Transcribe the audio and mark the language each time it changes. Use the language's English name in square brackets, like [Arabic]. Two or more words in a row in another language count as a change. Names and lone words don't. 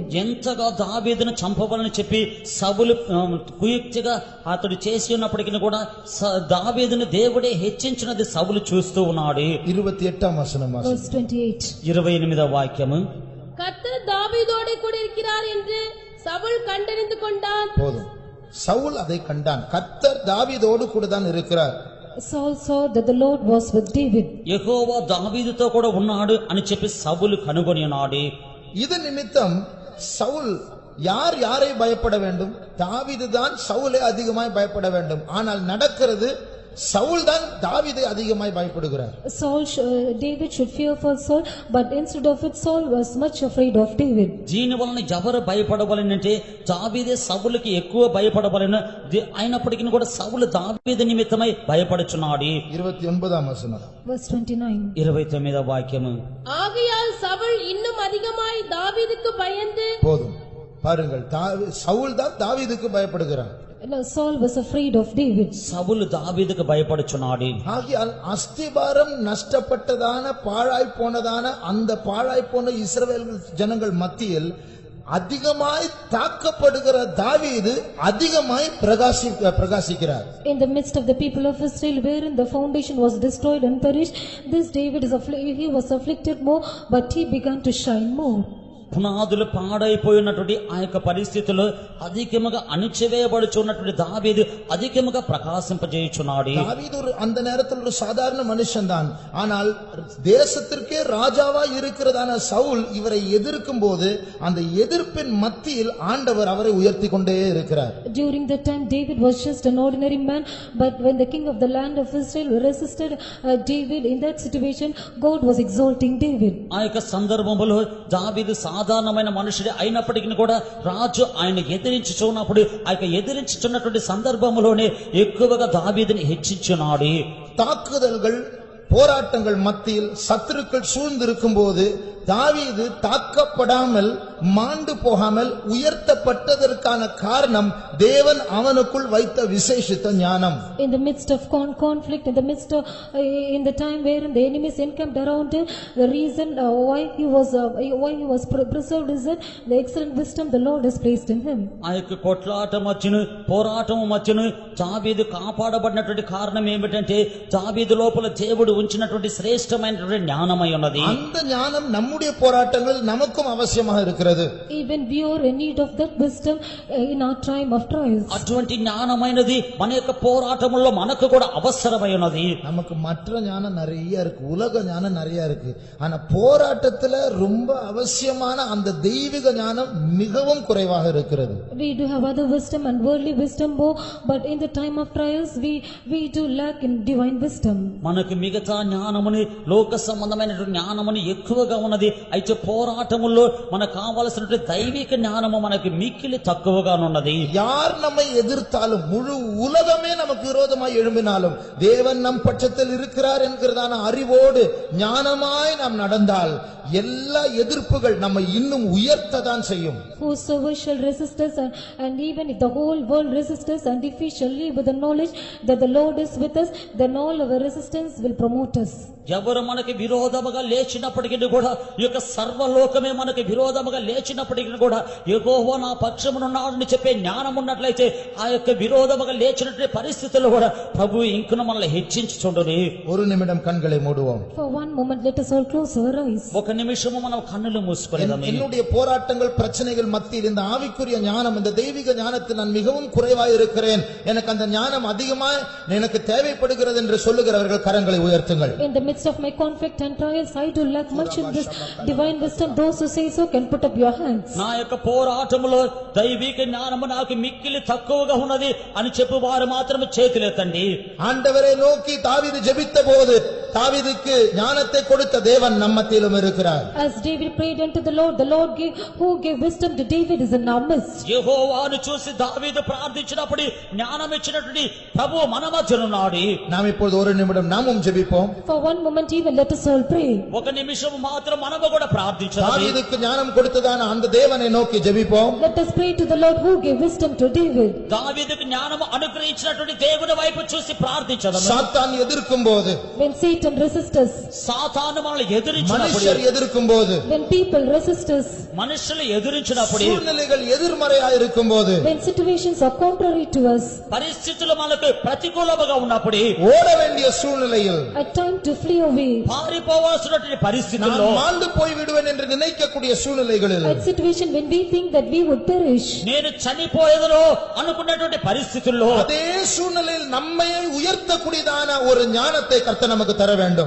[Telugu] ఎంతగా దావీదును చంపవాలని చెప్పి సౌలు కుయుక్తిగా అతడు చేసి ఉన్నప్పటికీ కూడా దావీదును దేవుడే హెచ్చించినది సౌలు చూస్తూ ఉన్నాడు. 28వ వచనం [English] Verse 28. [Telugu] 28వ వాక్యము. [Tamil] கர்த்தர் தாவீதோடு கூட இருக்கிறார் என்று சவுல் கண்டறிந்து கொண்டான். போதும், சவுல் அதை கண்டான். கர்த்தர் தாவீதோடு கூட தான் இருக்கிறார். [English] Saul saw that the Lord was with David. [Telugu] యెహోవా దావీదుతో కూడా ఉన్నాడు అని చెప్పి సౌలు కనుగొని ఉన్నాడు. [Tamil] இது நிமித்தம் சவுல் யாரை பயப்பட வேண்டும்? தாவீது தான் சவுலை அதிகமாய் பயப்பட வேண்டும். ஆனால் நடக்கிறது சவுல் தான் தாவீதை அதிகமாய் பயப்படுகிறார். [English] David should fear for Saul, but instead of it Saul was much afraid of David. [Telugu] దీని వలన ఎవరు భయపడవలనంటే దావీదే సౌలుకి ఎక్కువ భయపడవలెను. అయినప్పటికీ కూడా సౌలు దావీదు నిమిత్తమై భయపడుచున్నాడు. 29వ వచనం. [English] Verse 29. [Telugu] 29వ వాక్యము. [Tamil] ஆகையால் சவுல் இன்னும் அதிகமாய் தாவீதுக்கு பயந்து. போதும், பாருங்கள், சவுல் தான் தாவீதுக்கு பயப்படுகிறார். [English] Saul was afraid of David. [Telugu] సౌలు దావీదుకు భయపడుచున్నాడు. [Tamil] ஆகையால் அஸ்திபாரம் நஷ்டப்பட்டதான பாழாய் போனதான அந்த பாழாய் போன இஸ்ரவேல் ஜனங்கள் மத்தியில் அதிகமாய் தாக்கப்படுகிற தாவீது அதிகமாய் பிரகாசிக்கிறார். [English] In the midst of the people of Israel, wherein the foundation was destroyed and perished, this David he was afflicted more, but he began to shine more. [Telugu] పునాదులు పాడైపోయినటువంటి ఆ యొక్క పరిస్థితుల్లో అధికముగా అణిచివేయబడుచున్నటువంటి దావీదు అధికముగా ప్రకాశింపజేయుచున్నాడు. [Tamil] தாவீது அந்த நேரத்தில் ஒரு சாதாரண மனுஷன் தான். ஆனால் தேசத்திற்கே ராஜாவா இருக்கிறதான சவுல் இவரை எதிர்க்கும் போது அந்த எதிர்ப்பின் மத்தியில் ஆண்டவர் அவரை உயர்த்தி கொண்டே இருக்கிறார். [English] During that time David was just an ordinary man, but when the king of the land of Israel resisted David, in that situation God was exalting David. [Telugu] ఆ యొక్క సందర్భంలో దావీదు సాధారణమైన మనుషుడే అయినప్పటికీ కూడా రాజు ఆయన ఎదిరించుచున్నప్పుడు ఆ యొక్క ఎదిరించుచున్నటువంటి సందర్భంలోనే ఎక్కువగా దావీదుని హెచ్చించున్నాడు. [Tamil] தாக்குதல்கள் போராட்டங்கள் மத்தியில் சத்துருக்கள் சூழ்ந்திருக்கும் போது தாவீது தாக்கப்படாமல் மாண்டு போகாமல் உயர்த்தப்பட்டதற்கான காரணம் தேவன் அவனுக்குள் வைத்த விசேஷித்த ஞானம். [English] In the midst of conflict, in the midst of in the time wherein the enemies encamped around him, the reason why he was preserved is that the excellent wisdom the Lord has placed in him. [Telugu] ఆయనకు కొట్లాటం వచ్చును, పోరాటం వచ్చును. దావీదు కాపాడబడినటువంటి కారణం ఏమిటంటే దావీదు లోపల దేవుడు ఉంచినటువంటి శ్రేష్టమైనటువంటి జ్ఞానమై ఉన్నది. [Tamil] அந்த ஞானம் நம்முடைய போராட்டங்கள் நமக்கும் அவசியமாக இருக்கிறது. [English] Even we are in need of that wisdom in our time of trials. [Telugu] అటువంటి జ్ఞానమైనది మన యొక్క పోరాటముల్లో మనకు కూడా అవసరమై ఉన్నది. [Tamil] நமக்கு மற்ற ஞானம் நிறைய இருக்கு, உலக ஞானம் நிறைய இருக்கு. ஆனா போராட்டத்துல ரொம்ப அவசியமான அந்த தெய்வீக ஞானம் மிகவும் குறைவாக இருக்கிறது. [English] We do have other wisdom and worldly wisdom more, but in the time of trials we do lack in divine wisdom. [Telugu] మనకు మిగతా జ్ఞానముని లోక సంబంధమైనటువంటి జ్ఞానముని ఎక్కువగా ఉన్నది. అయితే పోరాటముల్లో మనకు కావలసినటువంటి దైవిక జ్ఞానము మనకు మిక్కిలి తక్కువగా ఉన్నది. [Tamil] யார் நம்மை எதிர்த்தாலும் முழு உலகமே நமக்கு விரோதமாய் எழும்பினாலும் தேவன் நம் பட்சத்தில் இருக்கிறார் என்கிறதான அறிவோடு ஞானமாய் நாம் நடந்தால் எல்லா எதிர்ப்புகள் நம்மை இன்னும் உயர்த்ததான் செய்யும். [English] Whosoever shall resist us, and even if the whole world resist us, and if we shall live with the knowledge that the Lord is with us, then all our resistance will promote us. [Telugu] ఎవరు మనకి విరోధముగా లేచినప్పటికీ కూడా ఈ యొక్క సర్వలోకమే మనకి విరోధముగా లేచినప్పటికీ కూడా యెహోవా నా పక్షమునున్నాడని చెప్పే జ్ఞానం ఉన్నట్లయితే ఆ యొక్క విరోధముగా లేచినటువంటి పరిస్థితుల్లో కూడా ప్రభు ఇంకను మనల్ని హెచ్చించుచుండును. [Tamil] ஒரு நிமிடம் கண்களை மூடுவோம். [English] For one moment let us all close our eyes. [Telugu] ఒక నిమిషము మనం కన్నులు మూసుకొనేదాము. [Tamil] என்னுடைய போராட்டங்கள் பிரச்சனைகள் மத்தியில் இந்த ஆவிக்குரிய ஞானம், இந்த தெய்வீக ஞானத்தில் நான் மிகவும் குறைவாய் இருக்கிறேன், எனக்கு அந்த ஞானம் அதிகமாய் எனக்கு தேவைப்படுகிறது என்று சொல்லுகிறவர்கள் கரங்களை உயர்த்துங்கள். [English] In the midst of my conflict and trials, I do lack much in this divine wisdom. Those who say so can put up your hands. [Telugu] నా యొక్క పోరాటములో దైవిక జ్ఞానము నాకు మిక్కిలి తక్కువగా ఉన్నది అని చెప్పు వారు మాత్రమే చేతులెత్తండి. [Tamil] ஆண்டவரை நோக்கி தாவீது ஜெபித்த போது தாவீதுக்கு ஞானத்தை கொடுத்த தேவன் நம்ம மத்தியிலும் இருக்கிறார். [English] As David prayed unto the Lord gave wisdom to David is in our midst. [Telugu] యెహోవాను చూసి దావీదు ప్రార్థించినప్పుడు జ్ఞానం ఇచ్చినటువంటి ప్రభువు మన మధ్య ఉన్నాడు. [Tamil] நாம் இப்பொழுது ஒரு நிமிடம் நாமும் ஜெபிப்போம். [English] For one moment even let us all pray. [Telugu] ఒక నిమిషం మాత్రం మనము కూడా ప్రార్థించాలి. [Tamil] தாவீதுக்கு ஞானம் கொடுத்ததான அந்த தேவனை நோக்கி ஜெபிப்போம். [English] Let us pray to the Lord who gave wisdom to David. [Telugu] దావీదుకు జ్ఞానము అనుగ్రహించినటువంటి దేవుని వైపు చూసి ప్రార్థించడం. [Tamil] சாத்தான் எதிர்க்கும்போது, [English] When Satan resists us, [Telugu] సాతాను మనల్ని ఎదిరించినప్పుడు, [Tamil] மனுஷர் எதிர்க்கும்போது, [English] when people resist us, [Telugu] మనుషులు ఎదిరించినప్పుడు, [Tamil] சூழ்நிலைகள் எதிர்மறையா இருக்கும்போது, [English] when situations are contrary to us, [Telugu] పరిస్థితులు మనకు ప్రతికూలముగా ఉన్నప్పుడు, [Tamil] ஓட வேண்டிய சூழ்நிலையில், [English] at time to flee away, [Telugu] పారిపోవాల్సినటువంటి [Tamil] நான் [Telugu] పరిస్థితుల్లో, [Tamil] மாண்டு போய் விடுவேன் என்று நினைக்கக்கூடிய சூழ்நிலைகளில், [English] at situation when we think that we would perish, [Telugu] నేను చనిపోయేదనో అనుకున్నటువంటి పరిస్థితుల్లో, [Tamil] அதே சூழ்நிலையில் நம்மை உயர்த்தக்கூடியதான ஒரு ஞானத்தை கர்த்தர் நமக்கு தர வேண்டும்.